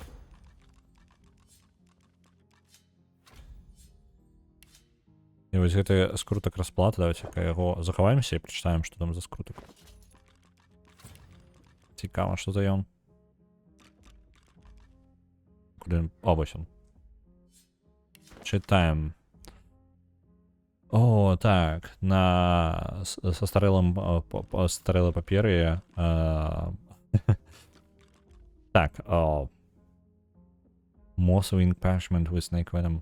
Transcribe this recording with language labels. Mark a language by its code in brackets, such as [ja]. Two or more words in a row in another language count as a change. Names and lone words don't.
[be] І вось гэты скрутак расплаты, [ru] давайте-ка [be] яго захаваемся і прачытаем, што там за скрутак. Цікава, што за ён. Куды? О, вось он. Читаем. О, так, со старэлай паперы. Так, [en] Moss Wing Parchment with Snake Venom.